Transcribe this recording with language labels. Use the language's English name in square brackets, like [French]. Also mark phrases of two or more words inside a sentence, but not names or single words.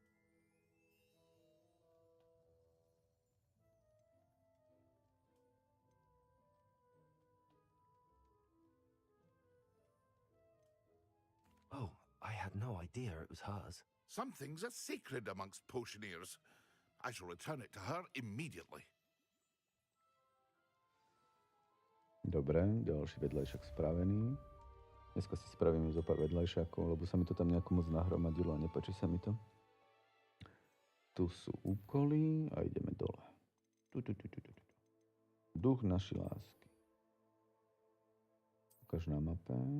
[English] Oh, I had no idea it was hers. Some things are sacred amongst potioneers. I shall return it to her immediately. [Slovak] Dobre, ďalší vedľajšak spravený. Dneska si spravím zo pár vedľajšakov, lebo sa mi to tam nejako moc nahromadilo a nepáči sa mi to. Tu sú úkoly a ideme dole. Duch našej lásky. Ukáž na mape.